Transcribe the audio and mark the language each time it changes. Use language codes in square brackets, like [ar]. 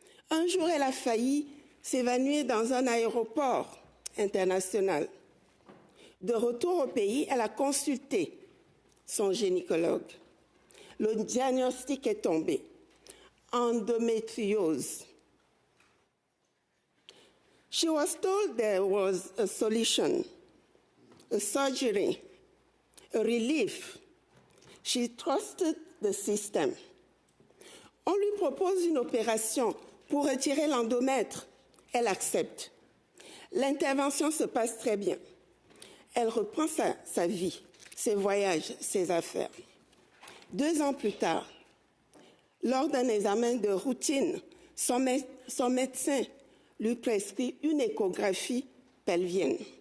[fr] Un jour, elle a failli s'évanouir dans un aéroport international. De retour au pays, elle a consulté son gynécologue. Le diagnostic est tombé: endométriose. [en] She was told there was a solution, a surgery, a relief. She trusted the system. [fr] On lui propose une opération pour retirer l'endomètre. Elle accepte. L'intervention se passe très bien. Elle reprend sa vie, ses voyages, ses affaires. 2 ans plus tard, lors d'un examen de routine, son médecin lui prescrit une échographie pelvienne.